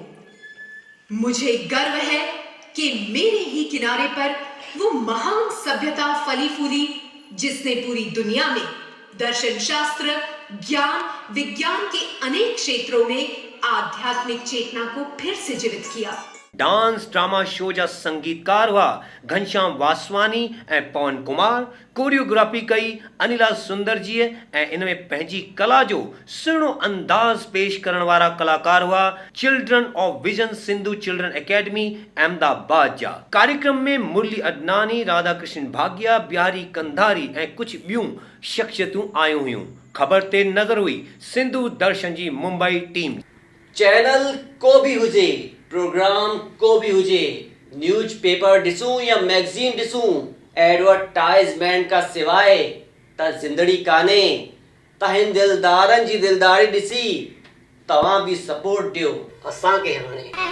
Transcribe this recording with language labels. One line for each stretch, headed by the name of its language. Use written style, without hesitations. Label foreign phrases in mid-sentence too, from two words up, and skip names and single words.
Hindi: मुझे गर्व है कि मेरे ही किनारे पर वो महान सभ्यता फली फूली जिसने पूरी दुनिया में दर्शन शास्त्र, ज्ञान, विज्ञान के अनेक क्षेत्रों में आध्यात्मिक चेतना को फिर से जीवित किया।
English: dance drama show
Sindhi: जा संगीतकार हुआ घनश्याम वासवानी ऐं पवन कुमार। कोरियोग्राफी कई अनिला सुंदर जी ऐं इन में पंहिंजी कला जो सुहिणो अंदाज़ पेश करण वारा कलाकार हुआ चिल्ड्रन ऑफ विजन सिंधु चिल्ड्रन एकेडमी अहमदाबाद जा। कार्यक्रम में मुरली अडनानी, राधा कृष्ण भाग्या, बिहारी कंधारी ऐं कुझु ॿियूं शख्सियतूं आयूं हुयूं। खबर ते नज़र हुई सिंधु दर्शन जी मुंबई टीम। चैनल को भी हुजे, प्रोग्राम को भी हुजे,
English: news paper
Sindhi: ॾिसूं या मैगज़ीन ॾिसूं, एडवर्टाइज़मेंट का सिवाय त ज़िंदगी कान्हे। तव्हां दिलदारनि जी दिलदारी ॾिसी तव्हां बि सपोर्ट ॾियो असांखे हाणे।